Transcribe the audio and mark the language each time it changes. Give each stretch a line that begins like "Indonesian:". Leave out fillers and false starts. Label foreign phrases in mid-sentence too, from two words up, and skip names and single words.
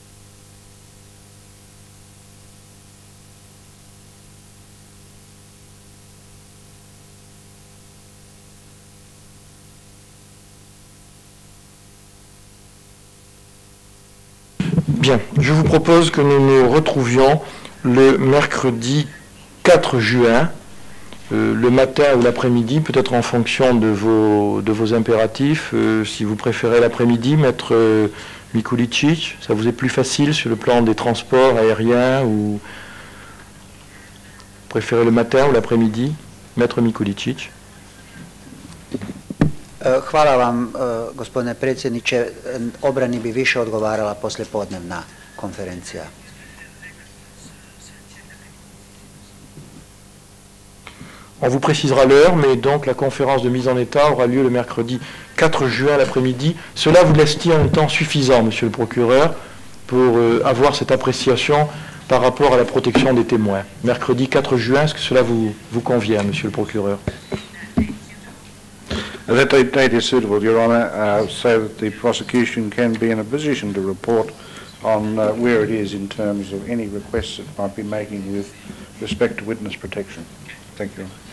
French: Bien, je vous propose que nous nous retrouvions le mercredi 4 juin, le matin ou l'après-midi, peut-être en fonction de vos impératifs. Si vous préférez l'après-midi, maître Mikulicic, ça vous est plus facile sur le plan des transports aériens ou préférez le matin ou l'après-midi, maître Mikulicic?
Croatian: Hvala vam, gospodine predsjedniče. Obrani bi više odgovarala poslijepodnevna konferencija.
French: On vous précisera l'heure, mais donc la conférence de mise en état aura lieu le mercredi 4 juin l'après-midi. Cela vous laisse-t-il un temps suffisant, monsieur le procureur, pour avoir cette appréciation par rapport à la protection des témoins? Mercredi 4 juin, est-ce que cela vous convient, monsieur le procureur?
English: That date is suitable, Your Honour, so that the prosecution can be in a position to report on where it is in terms of any requests it might be making with respect to witness protection. Thank you.